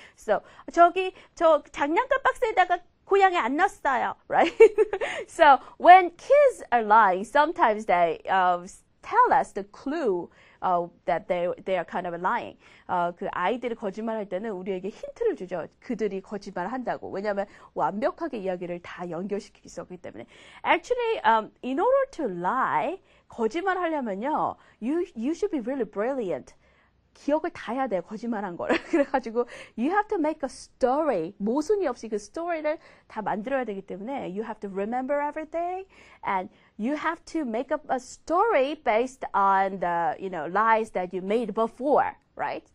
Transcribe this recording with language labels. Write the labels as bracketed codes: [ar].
[ko] So, 저 장난감 박스에다가 고양이 안 넣었어요, right? [en] So, when kids are lying, sometimes they tell us the clue that they are kind of lying. [ko] 그 아이들이 거짓말할 때는 우리에게 힌트를 주죠. 그들이 거짓말한다고. 왜냐하면 완벽하게 이야기를 다 연결시킬 수 없기 때문에. [en] Actually, in order to lie, [ko] 거짓말하려면요, [en] you should be really brilliant. [ko] 기억을 다 해야 돼요. 거짓말한 거를. 그래가지고 [en] you have to make a story. [ko] 모순이 없이 그 스토리를 다 만들어야 되기 때문에 [en] you have to remember everything and you have to make up a story based on the lies that you made before, right?